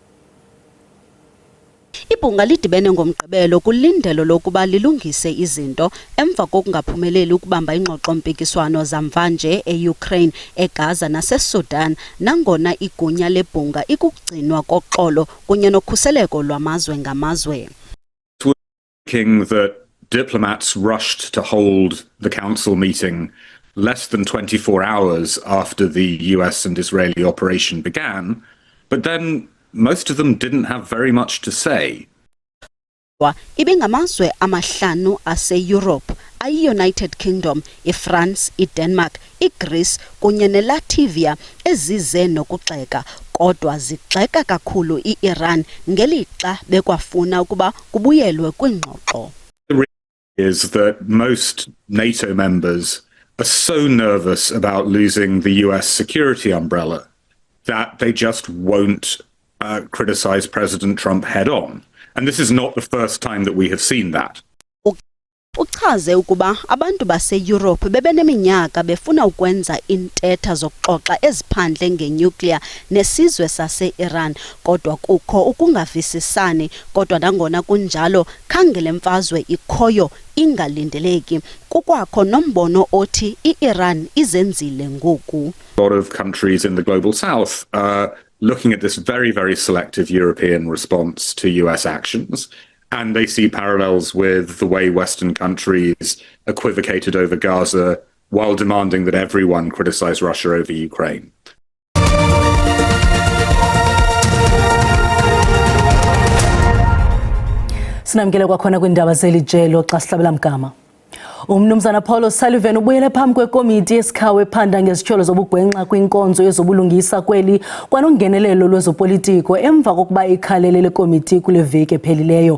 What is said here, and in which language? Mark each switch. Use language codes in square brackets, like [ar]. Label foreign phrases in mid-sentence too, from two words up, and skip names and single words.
[xh] Ibhunga lidibene ngomgqibelo kulindelo lokuba lilungise izinto emva kokungaphumeleli ukubamba ingxoxo-mpikiswano zamvanje e-Ukraine, eGaza naseSudan, nangona igunya lebhunga ikugcinwa koxolo kunye nokhuseleko lwamazwe ngamazwe. [en] That diplomats rushed to hold the council meeting less than 24 hours after the US and Israeli operation began, but then most of them didn't have very much to say. [xh] Ibingamazwe amahlanu ase-Europe, ayi-United Kingdom, iFrance, iDenmark, iGreece kunye neLatvia ezize nokugxeka, kodwa zigxeka kakhulu iIran ngelixa bekwafuna ukuba kubuyelwe kwingxoxo. [en] The reality is that most NATO members are so nervous about losing the US security umbrella that they just won't criticize President Trump head on. And this is not the first time that we have seen that. [xh] Uchaze ukuba abantu base-Europe bebeneminyaka befuna ukwenza intetha zokuxoxa eziphandle ngenuclear nesizwe sase-Iran, kodwa kukho ukungavisisani, kodwa nangona kunjalo khange le mfazwe ikhoyo ingalindeleki. Kukwakho nombono othi iIran izenzile ngoku. [en] A lot of countries in the global south are looking at this very, very selective European response to US actions, and they see parallels with the way Western countries equivocated over Gaza while demanding that everyone criticize Russia over Ukraine. [xh] Sinamkele kwakhona kwindaba zelijelo xa sihlabela mgama. Umnumzana Paul O'Sullivan ubuyele phambi kwekomiti yesikhawe ephanda ngezityholo zobugwenxa kwinkonzo yezobulungisa kweli kwanongenelelo lwezopolitiko emva kokuba ikhalele lekomiti kule veki ephelileyo.